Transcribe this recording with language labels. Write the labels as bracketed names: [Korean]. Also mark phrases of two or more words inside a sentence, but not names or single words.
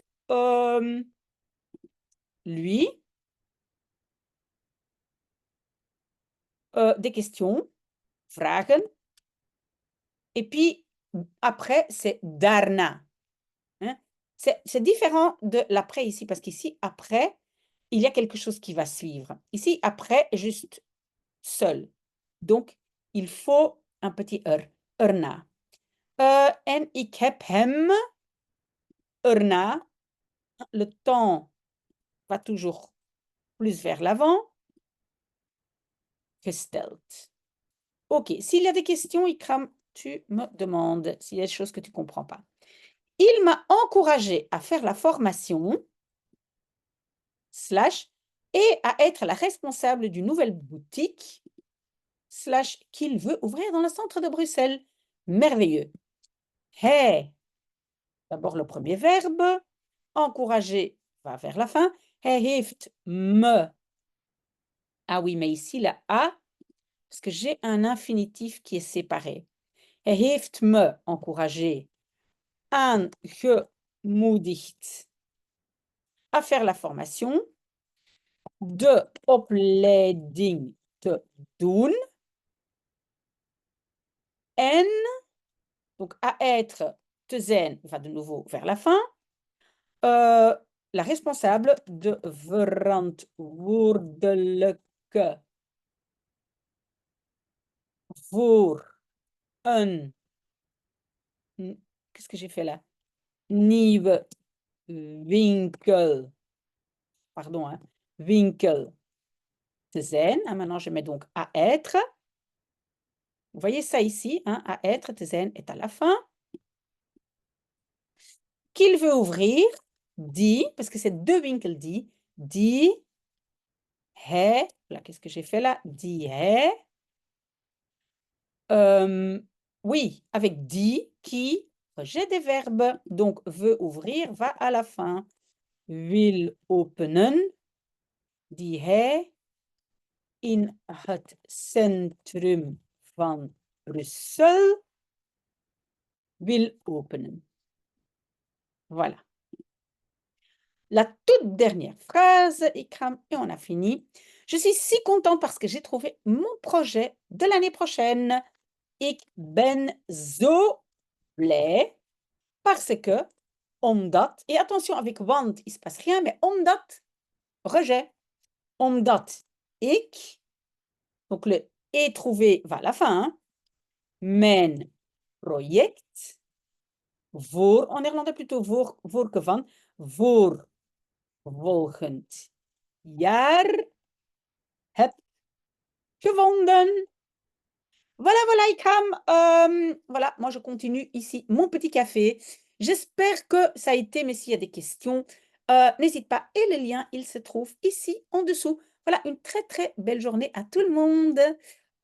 [French] Lui. Des questions, vragen. Et puis, après, c'est daarna. Hein? C'est différent de l'après ici, parce qu'ici, après, il y a quelque chose qui va suivre. Ici, après, juste seul. Donc, il faut un petit erna. [Dutch] En ik heb hem erna. [French] Le temps va toujours plus vers l'avant. [Dutch] Gesteld. OK. [French] S'il y a des questions, Ikram, tu me demandes s'il y a des choses que tu ne comprends pas. Il m'a encouragé à faire la formation slash, et à être la responsable d'une nouvelle boutique, slash, qu'il veut ouvrir dans le centre de Bruxelles. Merveilleux. Hij, d'abord le premier verbe, encourager va vers la fin. [Dutch] Hij heeft me. [French] Ah oui, mais ici, la A, parce que j'ai un infinitif qui est séparé. [Dutch] Hij heeft me [French] encouragé, aangemoedigd à faire la formation, [Dutch] de opleiding te doen, en, [French] donc à être, [Dutch] te zijn [French] va de nouveau vers la fin, la responsable [Dutch] de verantwoordelijke voor een, [French] qu'est-ce que j'ai fait là? [Dutch] Nieuwe winkel, [French] pardon, hein, [Dutch] winkel te zijn. [French] Maintenant, je mets donc à être. Vous voyez ça ici, hein, à être, [Dutch] te zijn [French] est à la fin. Qu'il veut ouvrir, die, parce que c'est deux winkels [Dutch] die hij, [French] là, qu'est-ce que j'ai fait là? [Dutch] Die hij. [French] Oui, avec die, qui, j'ai des verbes, donc veut ouvrir va à la fin. [Dutch] Wil openen, die hij in het centrum van Brussel wil openen. [French] Voilà. La toute dernière phrase, Ikram, et on a fini. Je suis si contente parce que j'ai trouvé mon projet de l'année prochaine. [Dutch] Ik ben zo blij [French] parce que, omdat, et attention avec want, il ne se passe rien, mais omdat, rejet. [Dutch] Omdat ik, [French] donc le est trouvé va à la fin, hein, [Dutch] mijn project, voor, [French] en néerlandais plutôt [Dutch] voor que van, voor volgend jaar heb gevonden. [French] Voilà, voilà, Ikram. Voilà, moi je continue ici mon petit café. J'espère que ça a été, mais s'il y a des questions, n'hésite pas. Et le lien, il se trouve ici en dessous. Voilà, une très, très belle journée à tout le monde.